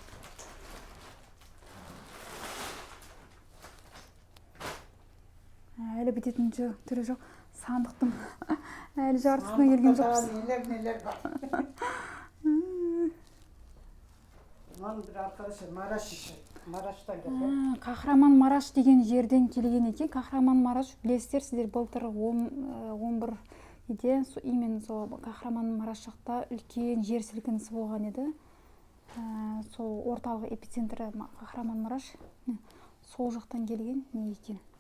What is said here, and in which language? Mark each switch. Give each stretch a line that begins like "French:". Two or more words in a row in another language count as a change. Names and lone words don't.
Kazakh: Әлі бітетін түрі жоқ. Сандықтың әлі жартысына келген жоқпыз. Нелер бар. Мынау бір
Turkish: arkadaşlar Maraş işi.
Kazakh: Maraş'tan gelген. Қахраман Мараш деген жерден келген екен. Қахраман Мараш білесіздер, сіздер былтыр 11 иде именно сол Қахраман Мараш жақта үлкен жер сілкінісі болған еді. Сол орталық эпицентрі Қахраман Мараш. Сол жақтан келген не екен.